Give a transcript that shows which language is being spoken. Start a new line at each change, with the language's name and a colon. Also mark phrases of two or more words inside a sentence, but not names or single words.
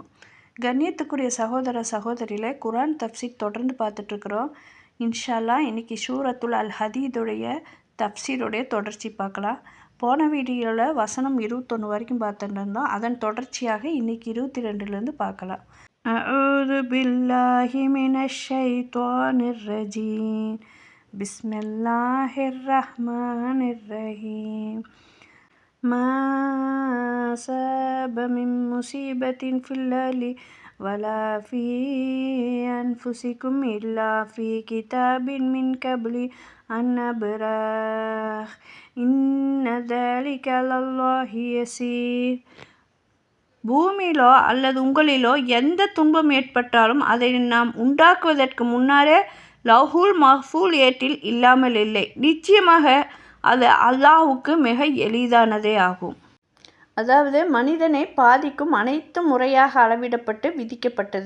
Tamil: கண்ணியத்துக்குரிய சகோதர சகோதரிகளே, குர்ஆன் தஃப்சீர் தொடர்ந்து பார்த்துட்ருக்குறோம்.
Arabic: إن شاء الله
Tamil: இன்னைக்கு சூரத்துல் அல் ஹதீதுடைய தஃப்சீருடைய தொடர்ச்சி பார்க்கலாம். போன வீடியோவில் வசனம் 21 வரைக்கும் பார்த்துட்டு இருந்தோம். அதன் தொடர்ச்சியாக இன்னைக்கு 22லேருந்து பார்க்கலாம்.
Arabic: أعوذ بالله من الشيطان الرجيم بسم الله الرحمن الرحيم ما أصاب من مصيبة في الأرض ولا في أنفسكم إلا في كتاب من قبل أن نبرأه إن ذلك على الله يسير.
Tamil: பூமியிலோ அல்லது உங்களிலோ எந்த துன்பம் ஏற்பட்டாலும் அதை நாம் உண்டாக்குவதற்கு முன்னாரே
Arabic: اللوح المحفوظ
Tamil: ஏட்டில் இல்லாமல் இல்லை. நிச்சயமாக அது அல்லாஹுக்கு மிக எளிதானதே ஆகும். அதாவது மனிதனை பாதிக்கும் அனைத்து முறையாக அளவிடப்பட்டு விதிக்கப்பட்டது.